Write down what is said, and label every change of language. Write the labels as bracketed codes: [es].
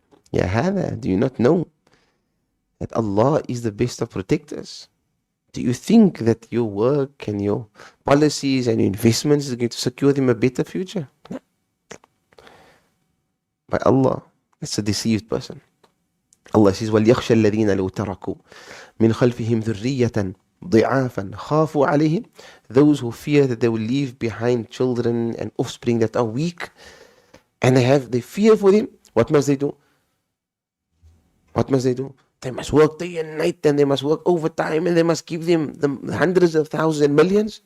[en] Ya hada, do you not know that Allah is the best of protectors? Do you think that your work and your policies and your investments is going to secure them a better future? No. By Allah, it's a deceived person. Allah says, [ar] وَلْيَخْشَ الَّذِينَ لَوْ تَرَكُوا مِنْ خَلْفِهِمْ ذُرِّيَّةً ضِعَافًا خَافُوا عَلَيْهِمْ. [en] Those who fear that they will leave behind children and offspring that are weak, and they fear for them. What must they do? What must they do? They must work day and night, and they must work overtime, and they must give them the hundreds of thousands and millions.